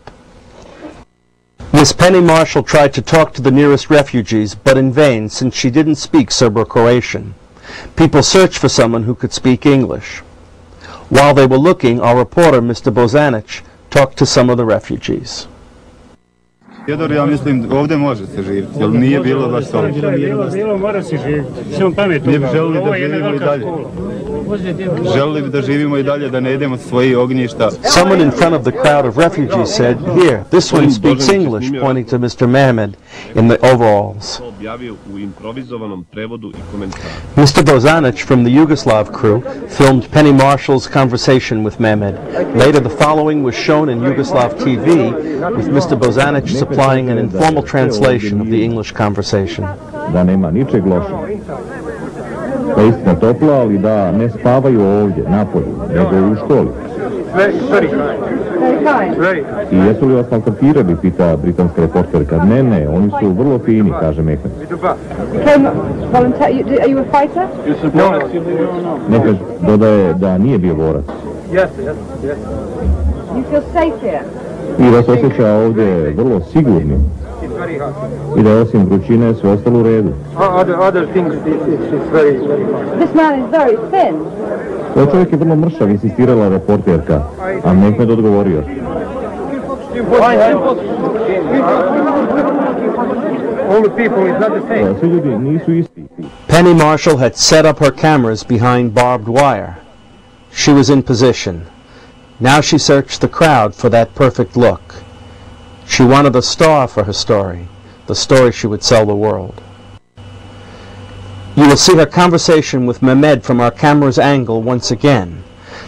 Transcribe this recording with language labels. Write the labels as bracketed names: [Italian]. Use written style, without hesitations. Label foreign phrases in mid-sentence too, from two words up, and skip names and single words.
[English] Miss Penny Marshall tried to talk to the nearest refugees, but in vain, since she didn't speak Serbo-Croatian. People searched for someone who could speak English. While they were looking, our reporter, Mr. Bozanic, talked to some of the refugees. [Bosnian] Jedor, ja mislim, ovdje može se živjeti, jer nije bilo baš to. Bilo mora se živjeti, samo pametno. Mi bi želili da živimo i dalje. Želili bi da živimo i dalje, da ne idemo s svojih ognjišta. [English] Someone in front of the crowd of refugees said, "Here, this one speaks English," pointing to Mr. Mehmed in the overalls. Mr. Bozanic from the Yugoslav crew filmed Penny Marshall's conversation with Mehmed. Later, the following was shown in Yugoslav TV, with Mr. Bozanic supplying an informal translation of the English conversation. [Serbian] Da nema ničeg lošeg. Da je istina topla, ali da ne spavaju ovdje, napolju, nego u školi. [English] Very kind. [Serbian] I jesu li vas maltretirali, pita britanska reporterka. Ne, oni su vrlo fini, kaže Mehmed. [English] Are you a fighter? No. [Serbian] Mehmed dodaje da nije bio borac. [English] Yes. You feel safe here? [Serbian] I da se osjeća ovdje vrlo sigurnim. I da osim vrućine sve ostalo u redu. [English] Other things, it's very hard. This man is very thin. [Serbian] Ovaj čovjek je vrlo mršav, insistirala reporterka, a Mehmed odgovorio. [English] All the people is not the same. [Serbian] Svi ljudi nisu isti. [English] Penny Marshall had set up her cameras behind barbed wire. She was in position. Now she searched the crowd for that perfect look. She wanted a star for her story, the story she would sell the world. You will see her conversation with Mehmed from our camera's angle once again.